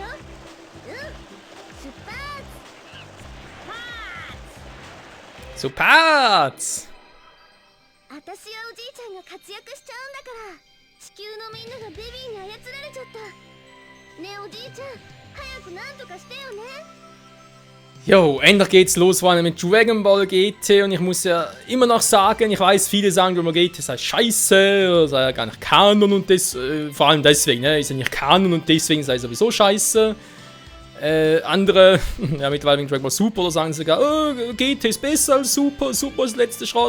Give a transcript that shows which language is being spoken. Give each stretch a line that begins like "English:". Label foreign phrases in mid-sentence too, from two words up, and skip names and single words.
Japanese: うん、出発。出発。私やおじいちゃんが活躍しちゃうんだから、地球のみんながベビーに操られちゃった。ねえおじいちゃん、早くなんとかしてよね。
German: Jo, endlich geht's los, Freunde, mit Dragon Ball GT und ich muss ja immer noch sagen, ich weiß, viele sagen, Dragon Ball GT sei scheiße, oder sei ja gar nicht Kanon und vor allem deswegen, ne, ist ja nicht Kanon und deswegen sei sowieso scheiße. Andere, ja mittlerweile wegen Dragon Ball Super oder sagen sogar, oh, GT ist besser als Super, Super ist der letzte Schrott.